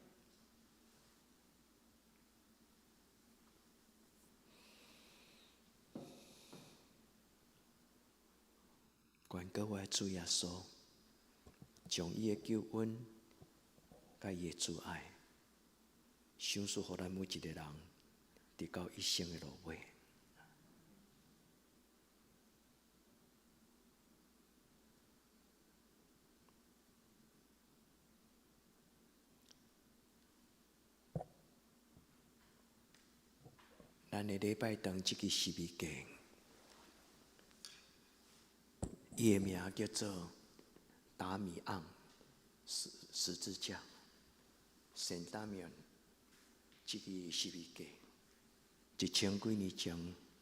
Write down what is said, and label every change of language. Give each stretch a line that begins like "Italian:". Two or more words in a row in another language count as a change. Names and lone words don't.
Min Nan Chinese: 愿各位主耶稣，将伊的救恩、甲伊的慈爱，赏赐予咱每一个人，直到一生的落尾。咱的礼拜堂即个十字架，伊的名叫做达米昂十字架，圣达米昂即个十字架，1000几年前，